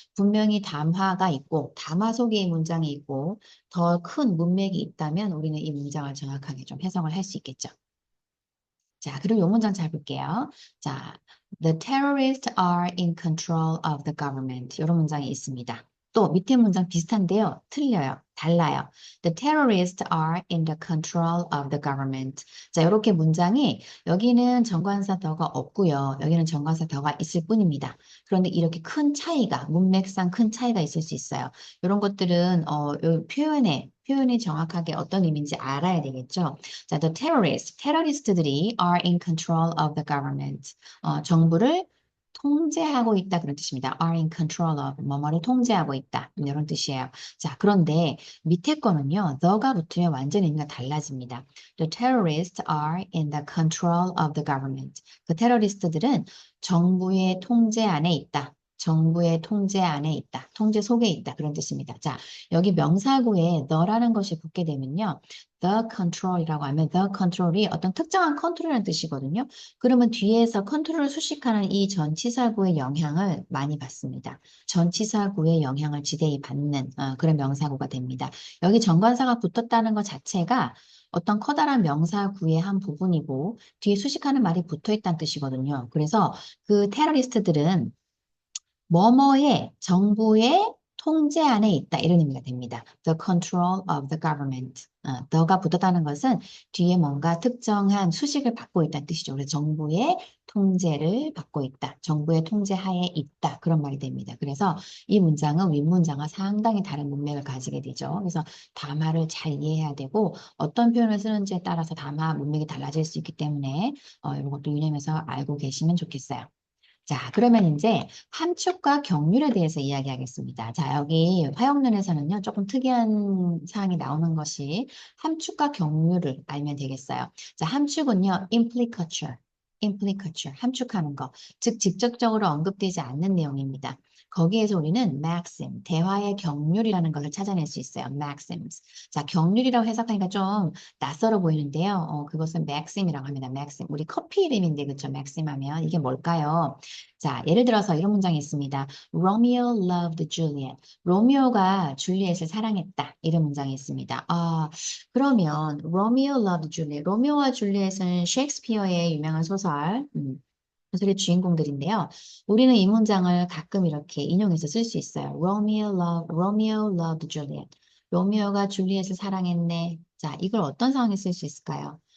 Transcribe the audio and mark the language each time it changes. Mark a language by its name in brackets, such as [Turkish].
[Korean] 분명히 담화가 있고 담화 속에 이 문장이 있고 더 큰 문맥이 있다면 우리는 이 문장을 정확하게 좀 해석을 할 수 있겠죠. 자, 그리고 이 문장 잘 볼게요. 자, [English] the terrorists are in control of the government. [Korean] 이런 문장이 있습니다. 또 밑에 문장 비슷한데요. 틀려요. 달라요. [English] The terrorists are in the control of the government. [Korean] 자, 이렇게 문장이 여기는 정관사 더가 없고요. 여기는 정관사 더가 있을 뿐입니다. 그런데 이렇게 큰 차이가 문맥상 큰 차이가 있을 수 있어요. 이런 것들은 요 표현이 정확하게 어떤 의미인지 알아야 되겠죠. 자, [English] the terrorists, [Korean] 테러리스트들이 [English] are in control of the government. [Korean] 정부를 통제하고 있다 그런 뜻입니다. [English] are in control of [Korean] 뭐뭐를 통제하고 있다 이런 뜻이에요. 자, 그런데 밑에 거는요. the가 붙으면 완전 의미가 달라집니다. [English] The terrorists are in the control of the government. [Korean] 그 테러리스트들은 정부의 통제 안에 있다. 정부의 통제 안에 있다. 통제 속에 있다. 그런 뜻입니다. 자, 여기 명사구에 the라는 것이 붙게 되면요. the control이라고 하면 the control이 어떤 특정한 컨트롤이라는 뜻이거든요. 그러면 뒤에서 컨트롤을 수식하는 이 전치사구의 영향을 많이 받습니다. 전치사구의 영향을 지대히 받는 그런 명사구가 됩니다. 여기 정관사가 붙었다는 것 자체가 어떤 커다란 명사구의 한 부분이고 뒤에 수식하는 말이 붙어 있다는 뜻이거든요. 그래서 그 테러리스트들은 뭐뭐의 정부의 통제 안에 있다 이런 의미가 됩니다. [English] The control of the government. [Korean] the가 붙었다는 것은 뒤에 뭔가 특정한 수식을 받고 있다는 뜻이죠. 그래서 정부의 통제를 받고 있다. 정부의 통제 하에 있다. 그런 말이 됩니다. 그래서 이 문장은 윗문장과 상당히 다른 문맥을 가지게 되죠. 그래서 담화를 잘 이해해야 되고 어떤 표현을 쓰는지에 따라서 담화 문맥이 달라질 수 있기 때문에 이런 것도 유념해서 알고 계시면 좋겠어요. 자, 그러면 이제 함축과 경률에 대해서 이야기하겠습니다. 자, 여기 화형론에서는요, 조금 특이한 사항이 나오는 것이 함축과 경률을 알면 되겠어요. 자, 함축은요, implicature, 함축하는 거, 즉 직접적으로 언급되지 않는 내용입니다. 거기에서 우리는 maxim, 대화의 경률이라는 것을 찾아낼 수 있어요. [English] maxims. [Korean] 자, 경률이라고 해석하니까 좀 낯설어 보이는데요. 그것은 maxim이라고 합니다. [English] maxim. [Korean] 우리 커피 이름인데, 그쵸? maxim 하면 이게 뭘까요? 자, 예를 들어서 이런 문장이 있습니다. [English] Romeo loved Juliet. [Korean] 로미오가 줄리엣을 사랑했다. 이런 문장이 있습니다. 그러면 [English] Romeo loved Juliet. [Korean] 로미오와 줄리엣은 셰익스피어의 유명한 소설의 주인공들인데요. 우리는 이 문장을 가끔 이렇게 인용해서 쓸 수 있어요. [English] Romeo loved Juliet. [Korean] 로미오가 줄리엣을 사랑했네. 자, 이걸 어떤 상황에 쓸 수 있을까요?